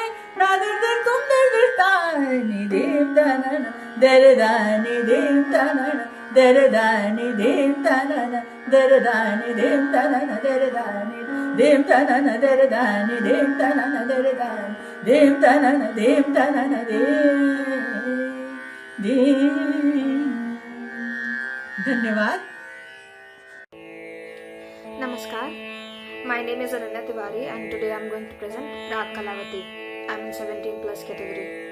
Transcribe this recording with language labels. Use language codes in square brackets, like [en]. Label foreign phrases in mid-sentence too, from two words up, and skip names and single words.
[en] नादर तुम दर तानी धीम तनन दरे दानी धीम तनन दरे दानी धीम तनन दरे दानी धीम तनन दरे दानी धीम तनन दरे दानी धीम तनन दरे दानी धीम तनन धीम तनन धीम धन्यवाद Namaskar. My name is Ananya Tiwari and today I am going to present Rag Kalavati. I am in 17 plus category.